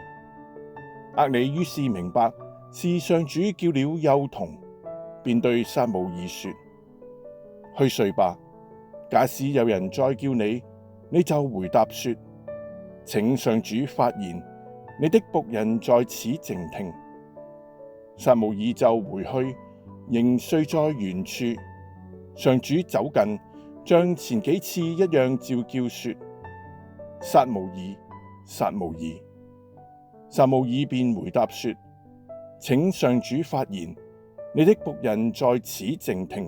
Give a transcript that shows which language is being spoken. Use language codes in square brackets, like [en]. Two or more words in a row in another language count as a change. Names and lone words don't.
[zh] 厄里於是明白是上主叫了幼童，便對撒慕爾說：去睡吧。假使有人再叫你，你就回答說：請上主發言，你的僕人在此靜聽。撒慕爾就回去，仍睡在原處。上主走近，像前幾次一樣召叫說：撒慕爾，撒慕爾。撒慕爾便回答說：請上主發言，你的僕人在此靜聽。